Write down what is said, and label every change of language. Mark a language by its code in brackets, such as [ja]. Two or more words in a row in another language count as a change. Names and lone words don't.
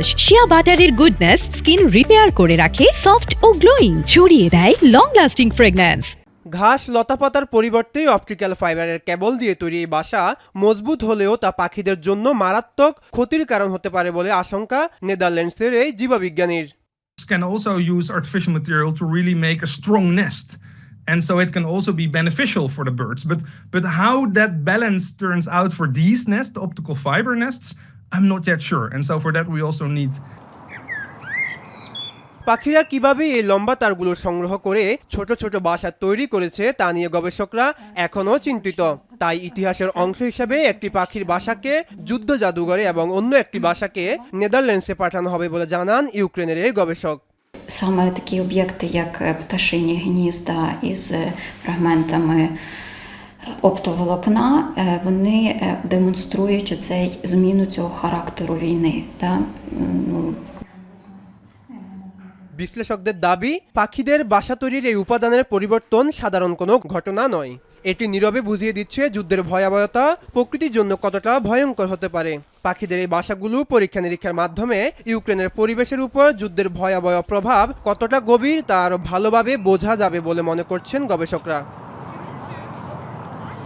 [en] shea butter's goodness skin repair [bn] করে রাখে সফট ও গ্লোয়িং, ছড়িয়ে দেয় [en] long lasting fragrance. [bn] ঘাস লতাপাতার পরিবর্তে [en] optical fiber's [bn] কেবল দিয়ে তৈরি এই বাসা মজবুত হলেও তা পাখিদের জন্য মারাত্মক ক্ষতির কারণ হতে পারে বলে আশঙ্কা নেদারল্যান্ডসের এই জীববিজ্ঞানীর। [en] Can also use artificial material to really make a strong nest. And so it can also be beneficial for the birds. But how that balance turns out for these nests, the optical fiber nests, I'm not yet sure. And so for that we also need [bn] পাখিরা কিভাবে এই লম্বা তারগুলো সংগ্রহ করে ছোট ছোট বাসা তৈরি করেছে তা নিয়ে গবেষকরা এখনও চিন্তিত। তাই ইতিহাসের অংশ হিসেবে একটি পাখির বাসাকে যুদ্ধ জাদুঘরে এবং অন্য একটি বাসাকে নেদারল্যান্ডসে পাঠানো হবে বলে জানান ইউক্রেনের এই গবেষক। [uk] Саме такі об'єкти, як пташині гнізда із фрагментами оптоволокна, вони демонструють оцей зміну цього характеру війни. [bn] বিশ্লেষকদের দাবি, পাখিদের বাসা তৈরির এই উপাদানের পরিবর্তন সাধারণ কোনো ঘটনা নয়। এটি নীরবে বুঝিয়ে দিচ্ছে যুদ্ধের ভয়াবহতা প্রকৃতির জন্য কতটা ভয়ঙ্কর হতে পারে। পাখিদের এই বাসাগুলো পরীক্ষা নিরীক্ষার মাধ্যমে ইউক্রেনের পরিবেশের উপর যুদ্ধের ভয়াবহ প্রভাব কতটা গভীর তা আরও ভালোভাবে বোঝা যাবে বলে মনে করছেন গবেষকরা।